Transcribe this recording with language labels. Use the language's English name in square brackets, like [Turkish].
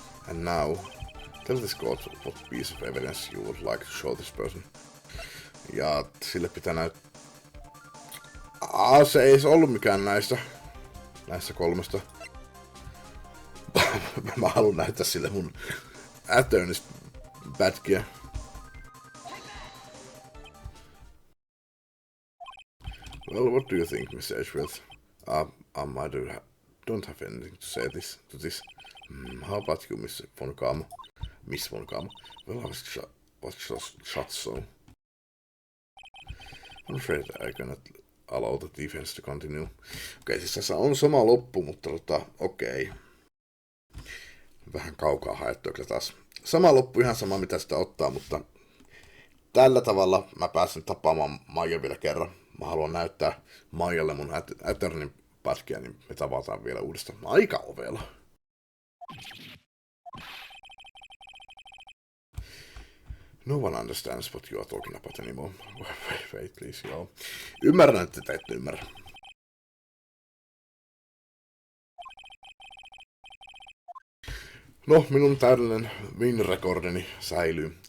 [English] And now, tell this court what piece of evidence you would like to show this person. [Finnish] Ja sille pitää näyttää... Se ei ollut mikään näistä kolmesta. Mä haluan näyttää sille mun Attorney's pätkiä. [English] Well, what do you think, Miss Edgeworth? I don't have anything to say to this. How about you, Miss Von Karma? Miss Von Karma? Well, I was just shot, so... I'm afraid I cannot allow the defense to continue. [Finnish] Okei, siis tässä on sama loppu, mutta okei. Vähän kaukaa haettu kyllä taas. Sama loppu, ihan sama mitä sitä ottaa, mutta tällä tavalla mä pääsen tapaamaan Maija vielä kerran. Mä haluan näyttää Maijalle mun Attorneyn pätkiä, niin me tavataan vielä uudestaan. Aika ovella. [English] No one understands what you are talking about anymore. Wait, please, joo. [Finnish] Ymmärrän, että te ette ymmärrä. No, minun täydellinen win-rekordini säilyy.